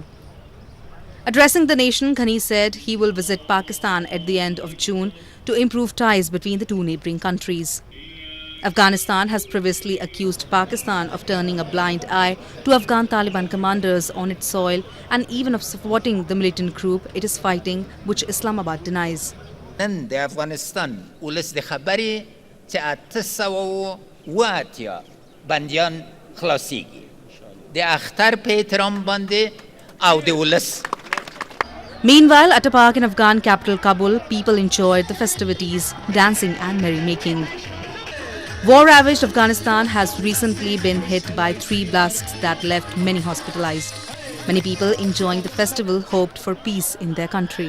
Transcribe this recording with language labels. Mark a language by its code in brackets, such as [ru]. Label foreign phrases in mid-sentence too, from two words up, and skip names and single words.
[en] Addressing the nation, Ghani said he will visit Pakistan at the end of June to improve ties between the two neighbouring countries. Afghanistan has previously accused Pakistan of turning a blind eye to Afghan Taliban commanders on its soil and even of supporting the militant group it is fighting, which Islamabad denies. [ps] نن د افغانستان ولس د خبرې چې 808 بندیان خلاصيږي د اختر په احترام باندې او د ولس. [en] Meanwhile, at a park in Afghan capital Kabul, people enjoyed the festivities, dancing and merrymaking. War-ravaged Afghanistan has recently been hit by 3 blasts that left many hospitalized. Many people enjoying the festival hoped for peace in their country.